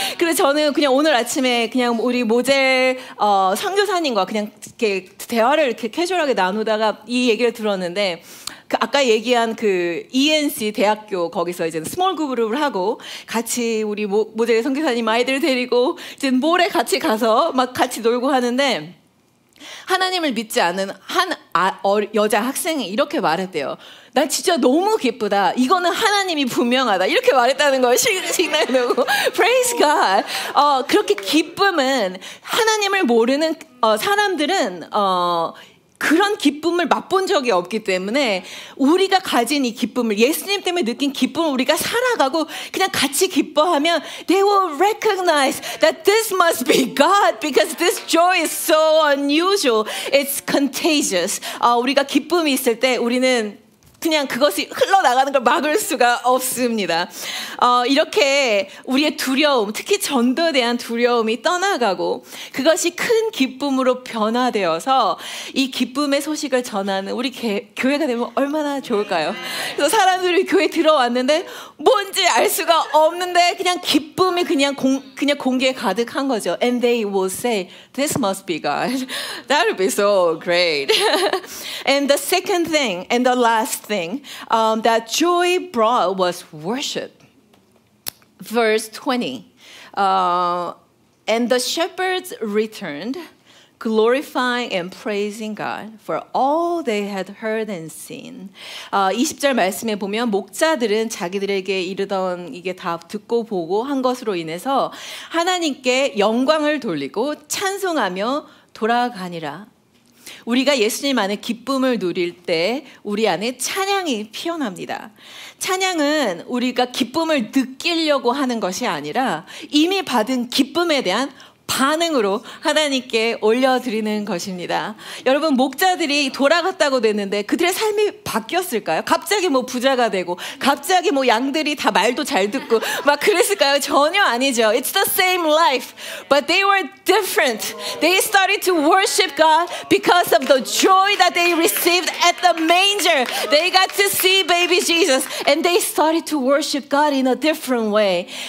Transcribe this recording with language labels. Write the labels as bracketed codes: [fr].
[ko] 그래서 저는 그냥 오늘 아침에 그냥 우리 모젤 선교사님과 그냥 이렇게 대화를 이렇게 캐주얼하게 나누다가 이 얘기를 들었는데 아까 얘기한 그 ENC 대학교 거기서 이제 스몰 그룹을 하고 같이 우리 모델 선교사님 아이들 데리고 이제 몰에 같이 가서 막 같이 놀고 하는데 하나님을 믿지 않는 한 여자 학생이 이렇게 말했대요. 난 진짜 너무 기쁘다. 이거는 하나님이 분명하다. 이렇게 말했다는 거예요. 신나고 [en] Praise God. [ko] 그렇게 기쁨은 하나님을 모르는 사람들은 그런 기쁨을 맛본 적이 없기 때문에 우리가 가진 이 기쁨을 예수님 때문에 느낀 기쁨을 우리가 살아가고 그냥 같이 기뻐하면 [en] they will recognize that this must be God because this joy is so unusual. It's contagious. [ko] 우리가 기쁨이 있을 때 우리는 그냥 그것이 흘러나가는 걸 막을 수가 없습니다. 이렇게 우리의 두려움, 특히 전도에 대한 두려움이 떠나가고 그것이 큰 기쁨으로 변화되어서 이 기쁨의 소식을 전하는 우리 교회가 되면 얼마나 좋을까요? 그래서 사람들이 교회에 들어왔는데 뭔지 알 수가 없는데 그냥 기쁨이 그냥 공기에 가득한 거죠. [en] And they will say, this must be God. That would be so great. And the second thing, and the last thing that joy brought was worship. Verse 20. And the shepherds returned, glorifying and praising God for all they had heard and seen. [ko] 20절 말씀에 보면 목자들은 자기들에게 이르던 이게 다 듣고 보고 한 것으로 인해서 하나님께 영광을 돌리고 찬송하며 돌아가니라. 우리가 예수님 안에 기쁨을 누릴 때 우리 안에 찬양이 피어납니다. 찬양은 우리가 기쁨을 느끼려고 하는 것이 아니라 이미 받은 기쁨에 대한 반응으로 하나님께 올려드리는 것입니다. 여러분 목자들이 돌아갔다고 됐는데 그들의 삶이 바뀌었을까요? 갑자기 뭐 부자가 되고 갑자기 뭐 양들이 다 말도 잘 듣고 막 그랬을까요? 전혀 아니죠. [en] It's the same life, but they were different. They started to worship God because of the joy that they received at the manger. They got to see baby Jesus and they started to worship God in a different way.